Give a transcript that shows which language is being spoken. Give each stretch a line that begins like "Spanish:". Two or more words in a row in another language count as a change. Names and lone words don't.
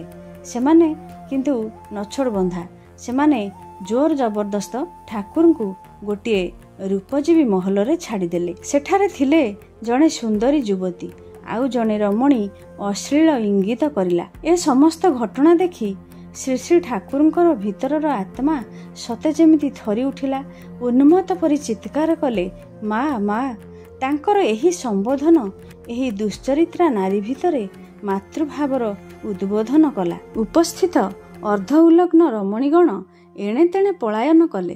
Odia: ସେମାନେ କିନ୍ତୁ ନଛୋଡ଼ ବନ୍ଧା ସେମାନେ ଜୋର ଜବରଦସ୍ତ ଠାକୁର କୁ ଗୋଟେ ରୂପଜୀବୀ ମହଲ ରେ ଛାଡ଼ି ଦେଲେ। ସେଠାରେ ଥିଲେ ଜଣେ ସୁନ୍ଦରୀ ଯୁବତୀ ଆଉ ଜଣେ ରମଣୀ ଅଶ୍ଳୀଳ ଇଙ୍ଗିତ କରିଲା। ଏ ସମସ୍ତ ଘଟଣା ଦେଖି ଶ୍ରୀ ଶ୍ରୀ ଠାକୁରଙ୍କର ଭିତରର ଆତ୍ମା ସତେ ଯେମିତି ଥରି ଉଠିଲା। ଉନ୍ମତ୍ତ ପରି ଚିତ୍କାର କଲେ, ମାଁ ମାଁ। ତାଙ୍କର ଏହି ସମ୍ବୋଧନ ଏହି ଦୁଶ୍ଚରିତ୍ରା ନାରୀ ଭିତରେ ମାତୃଭାବର ଉଦ୍ବୋଧନ କଲା। ଉପସ୍ଥିତ ଅର୍ଦ୍ଧ ଉଲଗ୍ନ ରମଣୀଗଣ ଏଣେ ତେଣେ ପଳାୟନ କଲେ।